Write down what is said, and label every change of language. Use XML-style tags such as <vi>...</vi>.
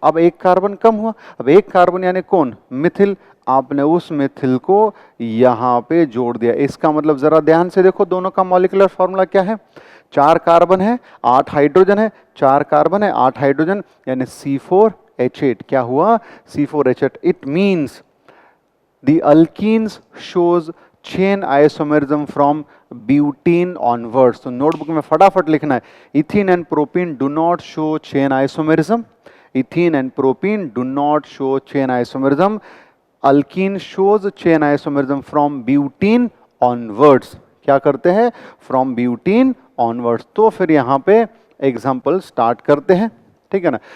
<hi>अब एक कार्बन कम हुआ, अब एक कार्बन यानी कौन, मिथिल। आपने उस मिथिल को यहां पे जोड़ दिया। इसका मतलब जरा ध्यान से देखो, दोनों का मॉलिक्यूलर फॉर्मूला क्या है, 4 कार्बन है 8 हाइड्रोजन है, 4 कार्बन है 8 हाइड्रोजन, यानी C4H8। क्या हुआ, C4H8।</hi> <en>It means the alkenes shows chain isomerism from butene onwards।</en> <hi>तो नोटबुक में फटाफट लिखना है,</hi> <en>Ethene and propene do not show chain isomerism, ethene and propene do not show chain isomerism, alkene shows chain isomerism from butene onwards.</en> <hi>क्या करते हैं,</hi> <en>From butene onwards.</en> <hi>तो फिर यहाँ पे एग्जाम्पल स्टार्ट करते हैं, ठीक है ना।</hi>